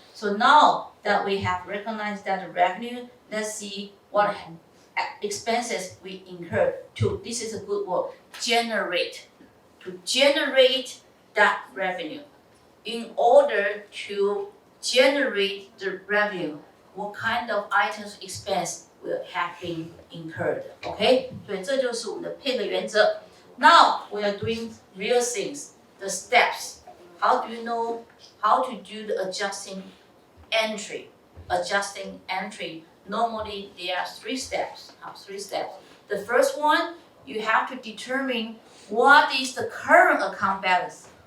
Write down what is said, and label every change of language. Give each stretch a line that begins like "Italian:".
English: So now that we have recognized that the revenue, let's see what expenses we incur to, this is a good word, generate. To generate that revenue. In order to generate the revenue, what kind of items expense will have been incurred?
Chinese: Okay, 所以这就是我们的配合原则。
English: Now we are doing real things, the steps. How do you know how to do the adjusting entry? Adjusting entry, normally there are 3 steps. The first one, you have to determine what is the current account balance.